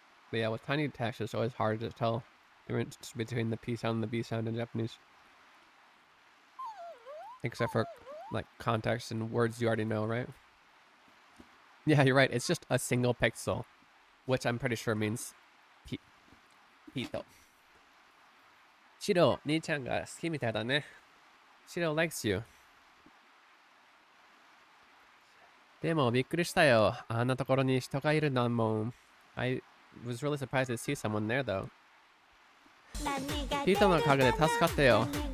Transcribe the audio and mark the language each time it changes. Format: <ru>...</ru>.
<en>But yeah, with tiny text, it's always hard to tell the difference between the P sound and the B sound in Japanese. Except for like context and words you already know, right? Yeah, you're right. It's just a single pixel, which I'm pretty sure means Pito.</en> <ja>Shiro, 兄ちゃんが好きみたいだね.</ja> <en>Shiro likes you.</en> <ja>でもびっくりしたよ。あんなところに人がいるなんもん。</ja> <en>I was really surprised to see someone there though.</en> <ja>ピートのおかげで助かったよ.</ja>